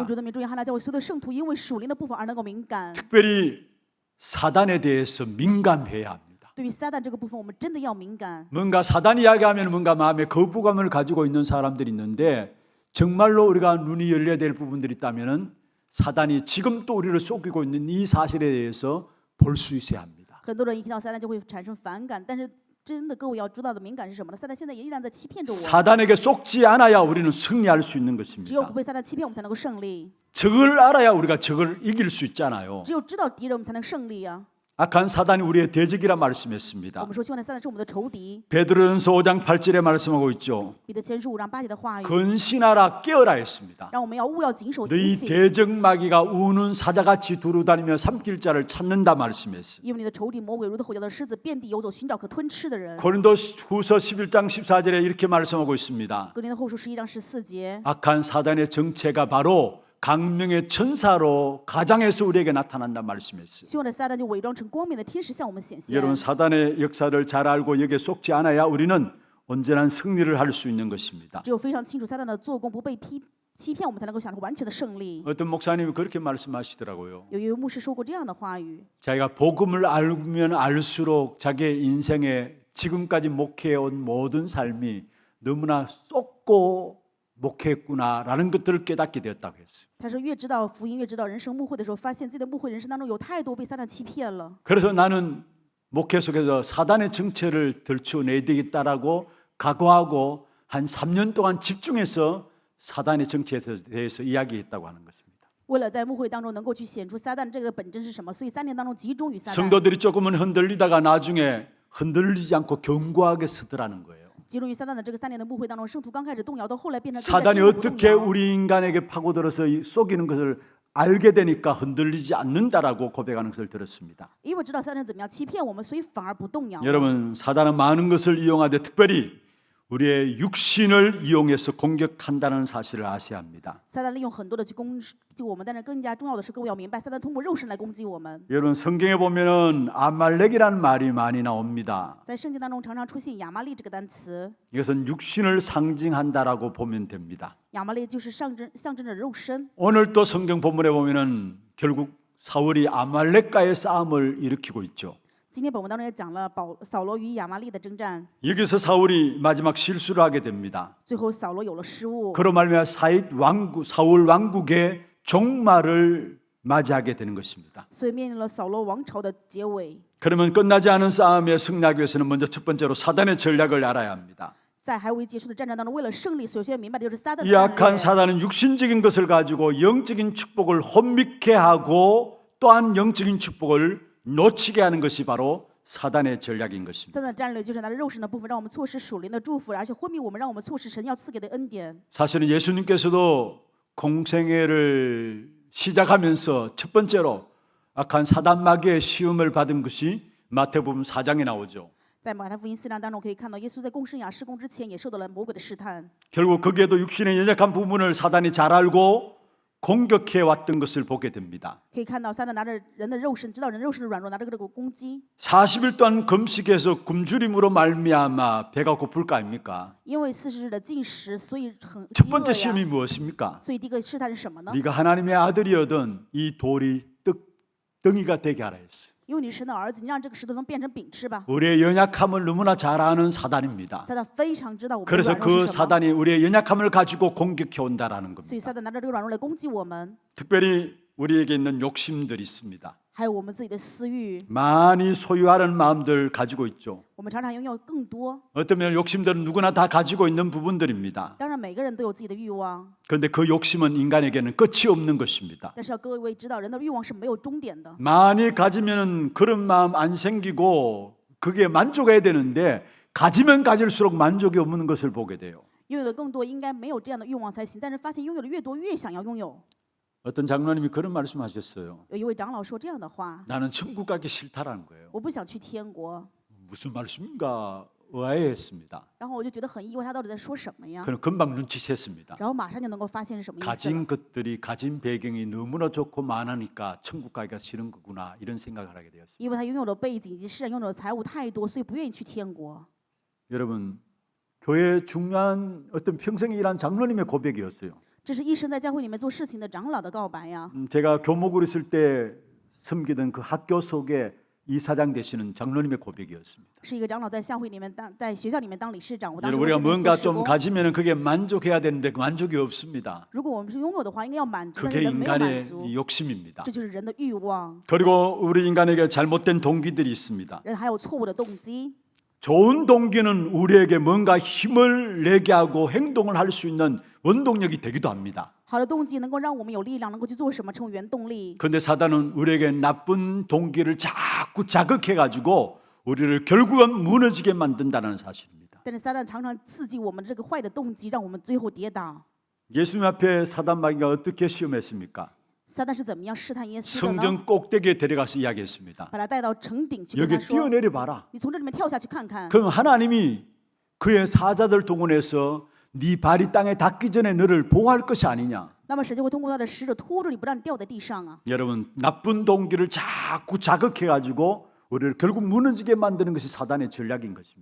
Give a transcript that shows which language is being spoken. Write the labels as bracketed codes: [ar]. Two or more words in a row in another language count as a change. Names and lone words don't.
[zh] 用主的名，祝愿哈拿教会所有的圣徒，因为属灵的部分而能够敏感。 [ko] 특별히 사단에 대해서 민감해야 합니다. [zh] 对于撒旦这个部分，我们真的要敏感。 [ko] 뭔가 사단 이야기하면 뭔가 마음에 거부감을 가지고 있는 사람들이 있는데 정말로 우리가 눈이 열려야 될 부분들이 있다면은 사단이 지금 또 우리를 속이고 있는 이 사실에 대해서 볼 수 있어야 합니다. [zh] 很多人一听到撒旦就会产生反感，但是真的各位要知道的敏感是什么呢？撒旦现在也依然在欺骗着我。 [ko] 사단에게 속지 않아야 우리는 승리할 수 있는 [zh] 只有 [ko] 것입니다. [zh] 不被撒旦欺骗，我们才能够胜利。 [ko] 적을 알아야 우리가 적을 이길 수 있잖아요. [zh] 只有知道敌人，我们才能胜利啊！ [ko] 악한 사단이 우리의 대적이라 [zh] 我 [ko] 말씀했습니다. [zh] 们说，希望的撒旦是我们的仇敌。 [ko] 베드로전서 5장 8절에 말씀하고 있죠. [zh] 彼得前书5章8节的话语， [ko] 근신하라 깨어라 했습니다. [zh] 让我们要务要谨守警 [ko] 너희 [zh] 醒， [ko] 대적 마귀가 우는 사자같이 두루다니며 삼킬 자를 찾는다 말씀했어요. [zh] 因为你的仇敌魔鬼如同吼叫的狮子，遍地游走，寻找可吞吃的人。 [ko] 고린도후서 11장 14절에 이렇게 말씀하고 있습니다. [zh] 格林的后书11章14节， [ko] 악한 사단의 정체가 바로 강명의 천사로 가장에서 우리에게 나타난다 말씀했어요. [zh] 希望的撒旦就伪装成光明的天使向我们显现。 [ko] 여러분 사단의 역사를 잘 알고 여기에 속지 않아야 우리는 언제나 승리를 할 수 있는 것입니다. [zh] 只有非常清楚撒旦的做工，不被欺骗，我们才能够享受完全的胜利。 [ko] 어떤 목사님이 그렇게 말씀하시더라고요. [zh] 有一位牧师说过这样的话语： [ko] 자기가 복음을 알면 알수록 자기의 인생에 지금까지 목회해온 모든 삶이 너무나 쏟고 목회했구나라는 것들을 깨닫게 되었다고 했어요. [zh] 他说，越知道福音，越知道人生牧会的时候，发现自己的牧会人生当中有太多被撒旦欺骗了。 [ko] 그래서 나는 목회 속에서 사단의 정체를 들추어내야 되겠다라고 각오하고 한 3년 동안 집중해서 사단의 정체에 대해서 이야기했다고 하는 것입니다. [zh] 为了在牧会当中能够去显出撒旦这个本真是什么，所以3年当中集中于撒旦。 [ko] 성도들이 조금은 흔들리다가 나중에 흔들리지 않고 견고하게 서더라는 거예요. [zh] 集中于撒旦的这个3年的牧会当中，圣徒刚开始动摇，到后来变成更加 [ko] 사단이 [zh] 坚固不动 [ko] 어떻게 [zh] 摇。 [ko] 우리 인간에게 파고들어서 속이는 것을 알게 되니까 흔들리지 않는다라고 고백하는 것을 들었습니다. [zh] 因为知道撒旦怎么样欺骗我们，所以反而不动摇。 [ko] 여러분 사단은 많은 것을 이용하되 특별히 우리의 육신을 이용해서 공격한다는 사실을 아셔야 합니다. [zh] 撒旦利用很多的去攻击我们，但是更加重要的是，各位要明白，撒旦通过肉身来攻击我们。 [ko] 여러분 성경에 보면은 아말렉이라는 말이 많이 나옵니다. [zh] 在圣经当中常常出现亚玛利这个单词， [ko] 이것은 육신을 상징한다라고 보면 됩니다. [zh] 亚玛利就是象征着肉身。 [ko] 오늘 또 성경 본문에 보면은 결국 사울이 아말렉과의 싸움을 일으키고 있죠. [zh] 今天本文当中也讲了扫罗与亚玛利的征战， [ko] 여기서 사울이 마지막 실수를 하게 됩니다. [zh] 最后扫罗有了失误， [ko] 그로 말미암아 사울 왕국의 종말을 맞이하게 되는 것입니다. [zh] 所以面临了扫罗王朝的结尾。 [ko] 그러면 끝나지 않은 싸움에 승리하기 위해서는 먼저 첫 번째로 사단의 전략을 알아야 합니다. [zh] 在还未结束的战争当中，为了胜利，首先要明白的就是撒旦的 [ko] 이 [zh] 战 [ko] 악한 [zh] 略。 [ko] 사단은 육신적인 것을 가지고 영적인 축복을 혼미케 하고 또한 영적인 축복을 놓치게 하는 것이 바로 사단의 전략인 것입니다. [zh] 撒旦的战略就是拿着肉身的部分，让我们错失属灵的祝福，而且昏迷我们，让我们错失神要赐给的恩典。 [ko] 사실은 예수님께서도 공생애를 시작하면서 첫 번째로 악한 사단 마귀의 시험을 받은 것이 마태복음 4장에 나오죠. [zh] 在马太福音4章当中，可以看到耶稣在共生涯施工之前，也受到了魔鬼的试探。 [ko] 결국 거기에도 육신의 연약한 부분을 사단이 잘 알고 공격해 왔던 것을 보게 됩니다. [zh] 可以看到撒旦拿着人的肉身，知道人肉身的软弱，拿着这个攻击。 [ko] 40일 동안 금식해서 굶주림으로 말미암아 배가 고플 거 아닙니까? [zh] 因为40日的禁食，所以很 [ko] 첫 [zh] 饥 [ko] 번째 [zh] 饿 [ko] 시험이 [zh] 呀。 [ko] 무엇입니까? [zh] 所以第一个试探是什么呢？ [ko] 네가 하나님의 아들이어든 이 돌이 떡덩이가 되게 하라 했어요. [zh] 因为你是神的儿子，你让这个石头能变成饼吃吧。 [ko] 우리의 연약함을 너무나 잘 아는 사단입니다. [zh] 撒旦非常知道我们的 [ko] 그래서 [zh] 软弱 [ko] 그 [zh] 是什么， [ko] 사단이 우리의 연약함을 가지고 공격해 온다라는 [zh] 所以 [ko] 겁니다. [zh] 撒旦拿着这个软弱来攻击我们， [ko] 특별히 우리에게 있는 욕심들이 있습니다. [zh] 还有我们自己的私欲， [ko] 많이 소유하는 마음들 가지고 있죠. [zh] 我们常常拥有更多。 [ko] 어쩌면 욕심들은 누구나 다 가지고 있는 부분들입니다. [zh] 当然，每个人都有自己的欲望， [ko] 그런데 그 욕심은 인간에게는 끝이 없는 것입니다. [zh] 但是要各位知道，人的欲望是没有终点的。 [ko] 많이 가지면 그런 마음 안 생기고 그게 만족해야 되는데 가지면 가질수록 만족이 없는 것을 보게 돼요. [zh] 拥有的更多，应该没有这样的欲望才行。但是发现拥有的越多，越想要拥有。 [ko] 어떤 장로님이 그런 말씀하셨어요. [zh] 有一位长老说这样的话 [ko] 나는 천국 가기 싫다라는 거예요. ：“ [zh] 我不想去天国。 [ko] 무슨 말씀인가 의아해했습니다. ” [zh] 然后我就觉得很意外，他到底在说什么呀？ [ko] 그는 금방 눈치챘습니다. [zh] 然后马上就能够发现是什么意思了。 [ko] 가진 것들이 가진 배경이 너무나 좋고 많으니까 천국 가기가 싫은 거구나 이런 생각을 하게 되었습니다. [zh] 因为他拥有的背景以及世上拥有的财物太多，所以不愿意去天国。 [ko] 여러분 교회 중요한 어떤 평생에 일한 장로님의 고백이었어요. [zh] 这是一生在教会里面做事情的长老的告白呀。 [ko] 제가 교목으로 있을 때 섬기던 그 학교 속에 이사장 되시는 장로님의 고백이었습니다. [zh] 是一个长老在教会里面在学校里面当理事长。我当时 [ko] 여러분 [zh] 为 [ko] 우리가 [zh] 这边 [ko] 뭔가 [zh] 做施 [ko] 좀 [zh] 工。 [ko] 가지면 그게 만족해야 되는데 그 만족이 없습니다. [zh] 如果我们是拥有的话，应该要满足，但是 [ko] 그게 [zh] 人没有满 [ko] 인간의 [zh] 足， [ko] 이 욕심입니다. [zh] 这就是人的欲望。 [ko] 그리고 우리 인간에게 잘못된 동기들이 있습니다. [zh] 人还有错误的动机。 [ko] 좋은 동기는 우리에게 뭔가 힘을 내게 하고 행동을 할 수 있는 원동력이 되기도 합니다. [zh] 好的动机能够让我们有力量，能够去做什么，成为原动力。 [ko] 그런데 사단은 우리에게 나쁜 동기를 자꾸 자극해가지고 우리를 결국은 무너지게 만든다는 사실입니다. [zh] 但是撒旦常常刺激我们这个坏的动机，让我们最后跌倒。 [ko] 예수님 앞에 사단 마귀가 어떻게 시험했습니까? [zh] 撒旦是怎么样试探耶稣的呢？ [ko] 성전 꼭대기에 데려가서 이야기했습니다. [zh] 把他带到城顶去跟 [ko] 여기 [zh] 他说 [ko] 뛰어내려 봐라. ：“ [zh] 你从这里面跳下去看看。 [ko] 그럼 하나님이 그의 사자들 동원해서 네 발이 땅에 닿기 전에 너를 보호할 것이 아니냐? ” [zh] 那么神就会通过他的使者拖住你，不让你掉在地上啊！ [ko] 여러분 나쁜 동기를 자꾸 자극해가지고 우리를 결국 무너지게 만드는 것이 사단의 전략인 것입니다.